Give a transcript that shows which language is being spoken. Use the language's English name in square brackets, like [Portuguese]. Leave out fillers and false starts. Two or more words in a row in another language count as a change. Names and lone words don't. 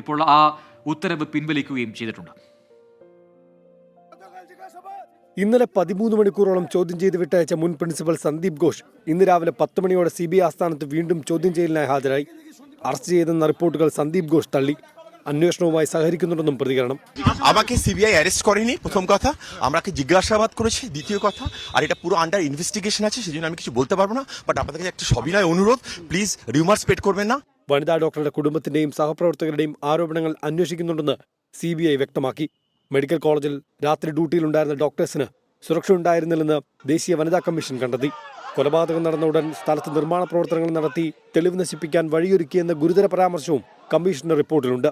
[Malayalam] ഇപ്പോൾ ആ ഉത്തരവ് പിൻവലിക്കുകയും ചെയ്തിട്ടുണ്ട്. ഇന്നലെ 13 മണിക്കൂറോളം ചോദ്യം ചെയ്ത് വിട്ടയച്ച മുൻ പ്രിൻസിപ്പൽ സന്ദീപ് ഘോഷ് ഇന്ന് രാവിലെ 10 മണിയോടെ CBI ആസ്ഥാനത്ത് വീണ്ടും ചോദ്യം ചെയ്യലിനായി ഹാജരായി. അറസ്റ്റ് ചെയ്തെന്ന റിപ്പോർട്ടുകൾ സന്ദീപ് ഘോഷ് തള്ളി. അന്വേഷണവുമായി সহകരിക്കുന്നുണ്ടെന്നും പ്രതികരണം. [Bangla] আমাকে সিবিআই অ্যারেস্ট করেনি, প্রথম কথা। আমাকে জিজ্ঞাসাবাদ করেছে, দ্বিতীয় কথা। আর এটা পুরো [English] under investigation [Bangla] আছে, সেজন্য আমি কিছু বলতে পারবো না। বাট আপনাদের কাছে একটা সবিনয় অনুরোধ, [English] please rumour spread [Bangla] করবেন না. [Malayalam] വനിതാ ഡോക്ടറുടെ കുടുംബത്തിന്റെയും സഹപ്രവർത്തകരുടെയും ആരോപണങ്ങൾ അന്വേഷിക്കുന്നുണ്ടെന്ന് CBI വ്യക്തമാക്കി. മെഡിക്കൽ കോളേജിൽ രാത്രി ഡ്യൂട്ടിയിലുണ്ടായിരുന്ന ഡോക്ടേഴ്സിന് സുരക്ഷ ഉണ്ടായിരുന്നില്ലെന്ന് ദേശീയ വനിതാ കമ്മീഷൻ കണ്ടെത്തി. കൊലപാതകം നടന്ന ഉടൻ സ്ഥലത്ത് നിർമ്മാണ പ്രവർത്തനങ്ങൾ നടത്തി തെളിവ് നശിപ്പിക്കാൻ വഴിയൊരുക്കിയെന്ന ഗുരുതര പരാമർശവും കമ്മീഷന്റെ റിപ്പോർട്ടിലുണ്ട്.